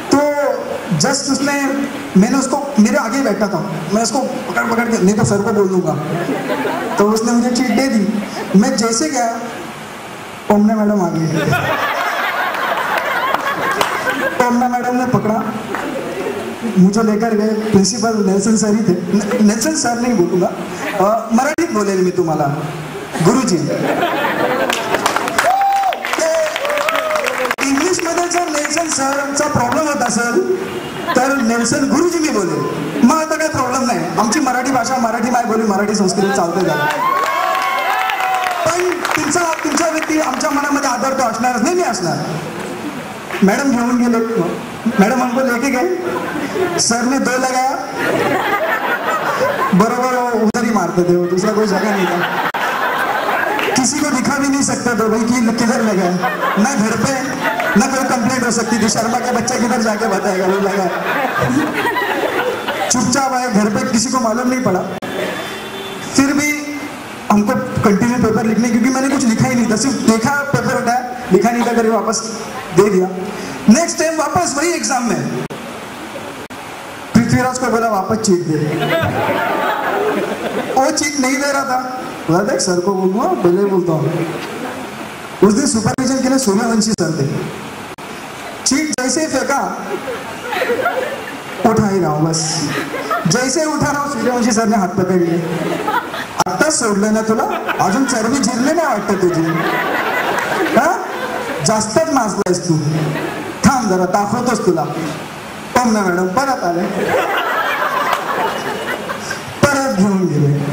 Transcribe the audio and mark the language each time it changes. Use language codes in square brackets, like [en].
[hi] तो जस्ट मैंने उसको, मेरे आगे बैठा था, मैं उसको पकड़ के, नहीं तो सर को बोल दूंगा. तो उसने मुझे चीट दे दी. मैं जैसे गया, ओमना मैडम आ गई. ओमना मैडम ने पकड़ा, मुझे लेकर गए. प्रिंसिपल नेल्सन सर ही थे. [mr] नेल्सन सर नहीं बोलूंगा, मराठीत बोलेल मी तुम्हाला. गुरुजी, इंग्लिश मध्ये जर नेल्सन सरचा प्रॉब्लेम होता सर, तर नेल्सन गुरुजी मी बोलेल. मग आता काही प्रॉब्लेम नाही. आमची मराठी भाषा, मराठी मायबोली, मराठी संस्कृती चालते झालं. पण तुमच्या व्यक्ती आमच्या मनामध्ये आदर तो असणारच नाही, मी असणार. मैडम घेऊन गेले. [hi] मैडम हमको लेके गए. सर ने 2 लगाया, बरोबर उधर ही मारते थे. वो दूसरा कोई जगह नहीं था. किसी को दिखा भी नहीं सकते थे भाई कि किधर लगा है. ना घर पे ना कोई कंप्लेंट हो सकती थी. शर्मा का बच्चा किधर जाके बताएगा वो लगा. चुपचाप आए घर पे, किसी को मालूम नहीं पड़ा. फिर भी हमको कंटिन्यू पेपर लिखने, क्योंकि मैंने कुछ लिखा ही नहीं था, सिर्फ देखा, पेपर उठाया, लिखा नहीं था, करके वापस दे दिया. नेक्स्ट टाइम वापस वही एग्जाम में पृथ्वीराज को बोला वापस चीट दे. वो चीट नहीं दे रहा था. बोला देख सर को बोलूंगा, पहले बोलता हूँ. उस दिन सुपरविजन के लिए सूर्यवंशी सर थे. चीट जैसे ही फेंका, उठा ही रहा हूँ बस. जैसे उठा रहा हूँ, सूर्यवंशी सर ने हात पकड़ लिए. [mr] आत्ताच सोडलं ना तुला, अजून चरबी जिरले नाही वाटतं तुझी, हा जास्तच माजलायस तू, थांब जरा दाखवतोस तुला. ओमना मॅडम परत आले, परत घेऊन गेले.